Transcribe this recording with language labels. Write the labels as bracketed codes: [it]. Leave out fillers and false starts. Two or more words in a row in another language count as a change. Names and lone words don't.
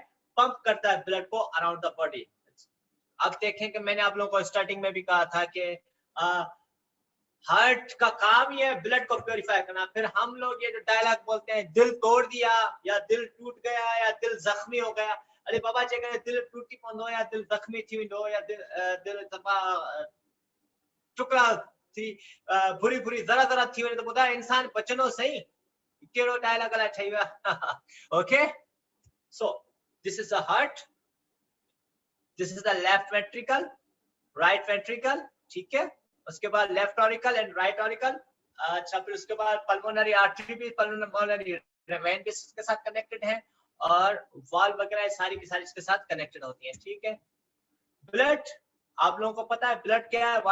[hi] पंप करता है ब्लड को [en] around the body. [hi] अब देखें कि मैंने आप लोगों को स्टार्टिंग में भी कहा था कि हार्ट का काम ही है ब्लड को प्योरीफाई करना। फिर हम लोग ये जो डायलॉग बोलते हैं, दिल तोड़ दिया या दिल टूट गया या दिल जख्मी हो गया। [sd] अरे बाबा जी, अगर दिल टूटी पवंदो या दिल जख्मी थी वेंदो या दिल दफ़ा टुकड़ा थी बुरी बुरी जरा जरा थी वने तो ॿुधा इंसान बचंदो सही? कहिड़ो डायलॉग अलाए ठही विया। [en] OK, so this is the heart, this is the left ventricle, right ventricle. [hi] ठीक है, उसके बाद [en] left auricle and right auricle. [hi] अच्छा, फिर उसके बाद [en] pulmonary artery [hi] भी, [en] pulmonary vein [hi] भी इसके साथ कनेक्टेड है और वाल्व वगैरह सारी की सारी इसके साथ कनेक्टेड होती है। ठीक है, ब्लड आप लोगों को पता है ब्लड क्या है?